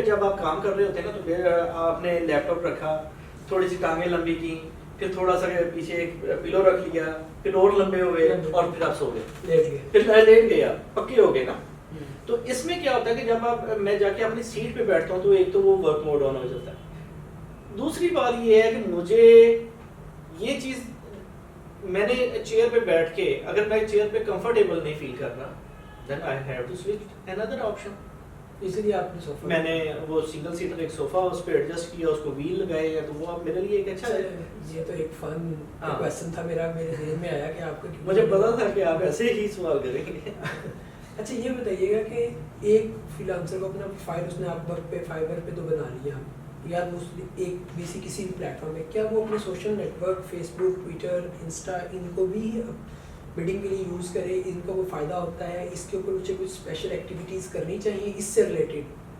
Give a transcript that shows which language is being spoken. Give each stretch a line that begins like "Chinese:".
Urdu: جب آپ کام کر رہے ہوتے ہیں نا تو آپ نے لیپ ٹاپ رکھا, تھوڑی سی ٹانگیں لمبی کی, پھر تھوڑا سا پیچھے ایک پلو رکھ لیا, پھر اور لمبے ہوئے اور پھر آپ سو گئے, پھر لیٹ گئے, آپ پکے ہو گئے نا. تو اس میں کیا ہوتا ہے کہ جب آپ میں جا کے اپنی سیٹ پہ بیٹھتا ہوں تو ایک تو وہ ورک موڈ آن ہو جاتا ہے. دوسری بات یہ ہے کہ مجھے یہ چیز میں نے چیئر پہ بیٹھ کے اگر میں چیئر پہ کمفرٹیبل نہیں فیل کر رہا
English: then I have to switch another option.
Urdu: اسی لیے آپ نے صوفہ میں نے وہ سنگل سیٹر ایک صوفہ اس پہ ایڈجسٹ کیا, اس کو ویل لگائے ہیں, تو وہ اب میرے لیے ایک اچھا ہے. یہ تو ایک فن کویسچن تھا میرا, میرے ذہن میں آیا کہ آپ کو مجھے پتا تھا کہ آپ ایسے ہی سوال کریں گے. اچھا یہ بتائیے گا کہ ایک فری لانسر کو اپنا فائل اس نے آپ ورک پہ فائبر پہ تو بنا لیا یا ایک بیسی کسی بھی پلیٹ فارم پہ, کیا وہ اپنے سوشل نیٹ ورک فیس بک ٹویٹر انسٹا ان کو بھی بلڈنگ کے لیے یوز کرے, ان کو وہ فائدہ ہوتا ہے, اس کے اوپر مجھے کچھ اسپیشل ایکٹیویٹیز کرنی چاہیے اس سے ریلیٹڈ؟